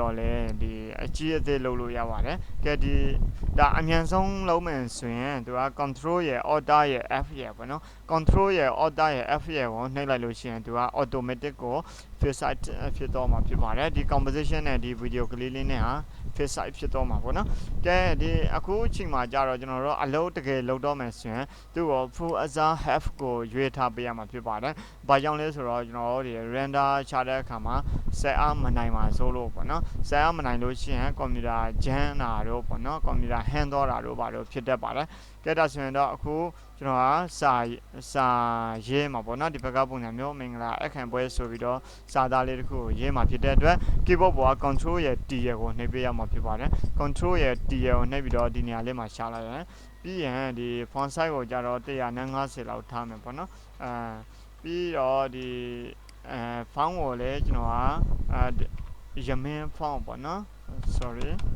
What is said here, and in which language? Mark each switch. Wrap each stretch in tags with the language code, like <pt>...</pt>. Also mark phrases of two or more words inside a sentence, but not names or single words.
<my>တော့လည်းဒီအကြီးအသေးလုပ်လို့ရပါတယ်ကဲဒီဒါအမြန်ဆုံးလုံးမယ်ဆိုရင်သူက control ရယ် order ရယ် F ရယ်ပေါ့နော် control ရယ် order ရယ် F ရယ်ကိုနှိပ်လိုက်လို့ရှိရင်သူက automatic ကို</my> <en>face site</en> <my>ဖြစ်တော့မှာဖြစ်ပါတယ်ဒီ composition နဲ့ဒီ video ကလေးလေးနဲ့ဟာ</my> <en>face site</en> <my>ဖြစ်တော့မှာပေါ့နော်ကဲဒီအခုအချိန်မှာကြတော့ကျွန်တော်တို့အလုပ်တကယ်လုပ်တော့မယ်ဆိုရင်သူ့ကို</my> <en>full as half</en> <my>ကိုရွေးထားပေးရမှာဖြစ်ပါတယ်ဘာကြောင့်လဲ ဆိုတော့ကျွန်တော်တို့ဒီ render ချတဲ့အခါမှာ</my> <en>set up</en> <my>မနိုင်ပါဆိုလို့ပေါ့နော်</my> <en>set up</en> <my>မနိုင်လို့ရှိရင်</my> <en>computer jam</en> <my>တာတို့ပေါ့နော်</my> <en>computer hang</en> <my>တော့တာတို့ဘာလို့ဖြစ်တတ်ပါတယ်ကဲဒါဆိုရင်တော့အခုကျွန်တော်စာရေးမှာပေါ့နော်ဒီဘက်ကပုံစံမျိုးမင်္ဂလာအခမ်းပွဲဆိုပြီးတော့စာသားလေးတစ်ခုကိုရေးမှာဖြစ်တဲ့အတွက် keyboard ပေါ်က control ရယ် T ရယ်ကိုနှိပ်ပေးရမှာဖြစ်ပါတယ် control ရယ် T ရယ်ကိုနှိပ်ပြီးတော့ဒီနေရာလေးမှာရှာလိုက်ရင်ပြီးရင်ဒီ</my> <en>font size</en> <my>ကိုကြတော့150လောက်ထားမယ်ပေါ့နော်ပြီးတော့ဒီfont ကိုလည်းကျွန်တော်ကရမင်း font ပေါ့နော် sorry</my>